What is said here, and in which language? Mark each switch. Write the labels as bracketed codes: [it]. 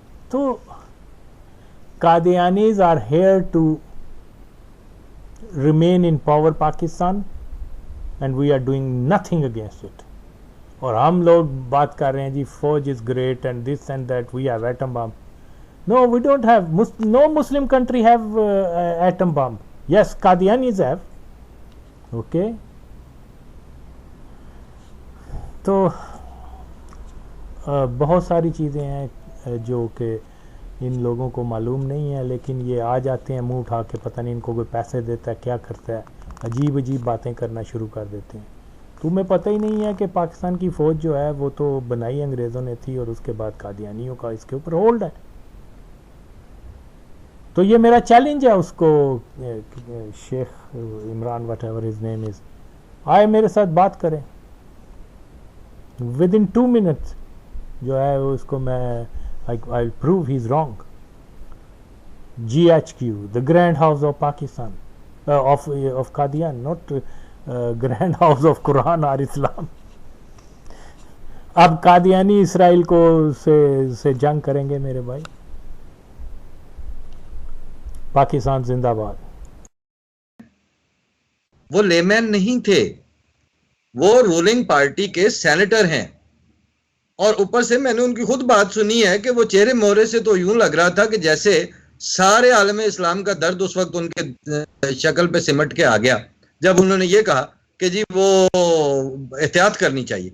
[en] So Qadianis are here to remain in power Pakistan, and we are doing nothing against it. [ur] اور ہم لوگ بات کر رہے ہیں جی فوج [en] Is great and this and that, we have atom bomb. No, we don't have, no Muslim country have atom bomb. Yes, Qadianis have. Okay, [ur] تو بہت ساری چیزیں ہیں جو کہ ان لوگوں کو معلوم نہیں ہے, لیکن یہ آ جاتے ہیں منہ اٹھا کے, پتہ نہیں ان کو کوئی پیسے دیتا ہے کیا کرتا ہے, عجیب عجیب باتیں کرنا شروع کر دیتے ہیں. تمہیں پتہ ہی نہیں ہے کہ پاکستان کی فوج جو ہے وہ تو بنائی انگریزوں نے تھی, اور اس کے بعد قادیانیوں کا اس کے اوپر ہولڈ ہے. تو یہ میرا چیلنج ہے اس کو, شیخ Imran [en] whatever his name is, [ur] آئے میرے ساتھ بات کریں [en] with in 2 minutes [ur] جو ہے اس کو میں [en] I'll prove he's wrong. GHQ, the Grand House of Pakistan, of Qadian, not Grand House of Quran or Islam. [ur] اب قادیانی اسرائیل کو سے جنگ کریں گے میرے بھائی. پاکستان زندہ باد. وہ لیمین نہیں تھے, وہ رولنگ پارٹی کے سینیٹر ہیں, اور اوپر سے میں نے ان کی خود بات سنی ہے کہ وہ چہرے مہرے سے تو یوں لگ رہا تھا کہ جیسے سارے عالم اسلام کا درد اس وقت ان کے شکل پہ سمٹ کے آ گیا جب انہوں نے یہ کہا کہ جی وہ احتیاط کرنی چاہیے.